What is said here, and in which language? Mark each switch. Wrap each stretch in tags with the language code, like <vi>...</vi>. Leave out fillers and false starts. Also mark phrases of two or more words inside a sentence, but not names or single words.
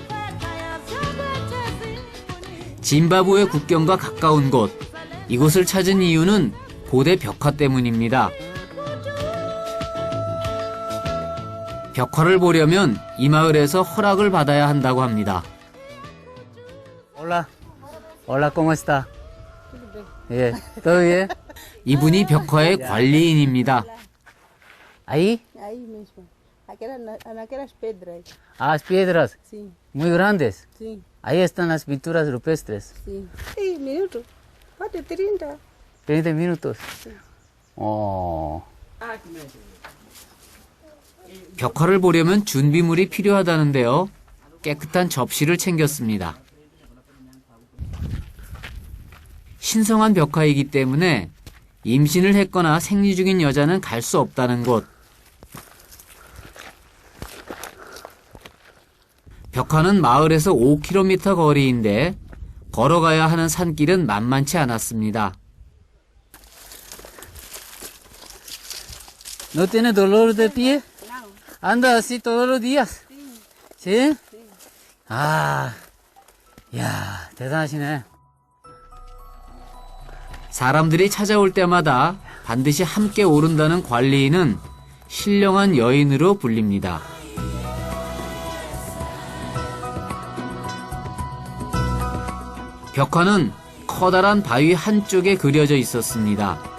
<ko>짐바브웨 국경과 가까운 곳, 이곳을 찾은 이유는 고대 벽화 때문입니다. 벽화를 보려면 이 마을에서 허락을 받아야 한다고 합니다.</ko> <es>Hola, hola, ¿cómo está? 예, todo bien?</es> <ko>이분이 벽화의 관리인입니다.</ko> <es>Ahí, Ahí mismo.</es> <pt>Aquelas pedras.</pt> <es>las piedras Sí, muy grandes. sí, Ahí están las pinturas rupestres. sí. Sí, minuto. Falta 30. 30 minutos.</es> <ko>어, 벽화를 보려면 준비물이 필요하다는데요. 깨끗한 접시를 챙겼습니다. 신성한 벽화이기 때문에 임신을 했거나 생리 중인 여자는 갈 수 없다는 곳. 벽화는 마을에서 5km 거리인데 걸어가야 하는 산길은 만만치 않았습니다.</ko> <es>¿No tiene dolor de pie? No. Anda así todos los días. ¿Sí?</es> <ko>아, 야, 대단하시네. 사람들이 찾아올 때마다 반드시 함께 오른다는 관리인은 신령한 여인으로 불립니다. 벽화는 커다란 바위 한쪽에 그려져 있었습니다.</ko>